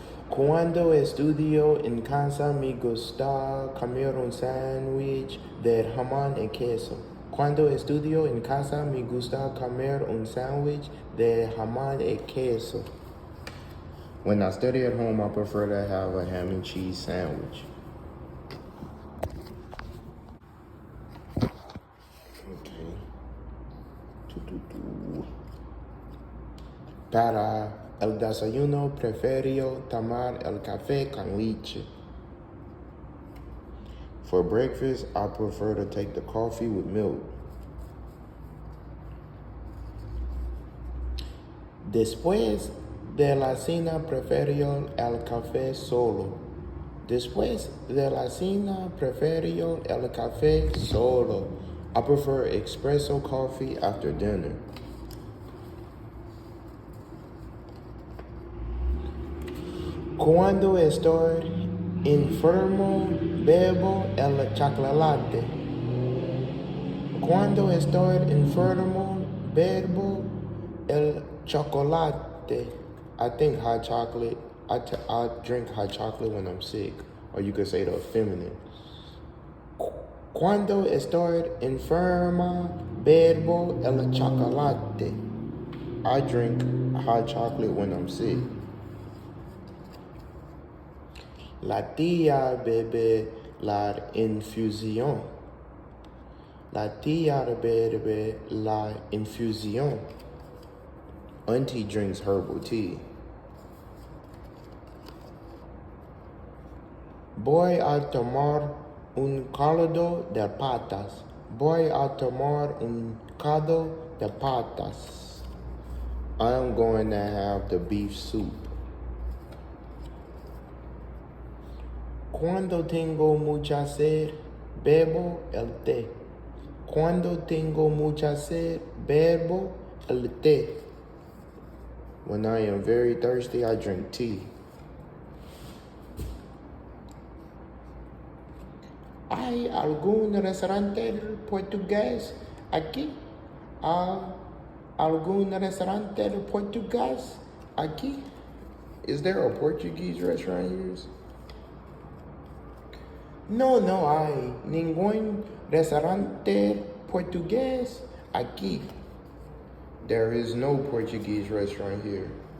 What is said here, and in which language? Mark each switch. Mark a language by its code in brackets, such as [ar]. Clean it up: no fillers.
[es] Cuando estudio en casa me gusta comer un sándwich de jamón y queso. Cuando estudio en casa me gusta comer un sándwich de jamón y queso. [en] When I study at home, I prefer to have a ham and cheese sandwich. Okay. Ta-da. [es] El desayuno prefiero tomar el café con leche. [en] For breakfast, I prefer to take the coffee with milk. [es] Después de la cena, prefiero el café solo. Después de la cena, prefiero el café solo. [en] I prefer espresso coffee after dinner. [es] Cuando estoy enfermo, bebo el chocolate. Cuando estoy enfermo, bebo el chocolate. [en] I think hot chocolate. I drink hot chocolate when I'm sick, or you could say the feminine. [es] Cuando estoy enferma, bebo el chocolate. [en] I drink hot chocolate when I'm sick. [es] La tía bebe la infusión. La tía bebe la infusión. [en] Auntie drinks herbal tea. [es] Voy a tomar un caldo de patas. Voy a tomar un caldo de patas. [en] I'm going to have the beef soup. [es] Cuando tengo mucha sed, bebo el té. Cuando tengo mucha sed, bebo el té. [en] When I am very thirsty, I drink tea. [es] ¿Hay algún restaurante portugués aquí? ¿Hay algún restaurante portugués aquí? [en] Is there a Portuguese restaurant here? [es] No hay ningún restaurante portugués aquí. [en] There is no Portuguese restaurant here.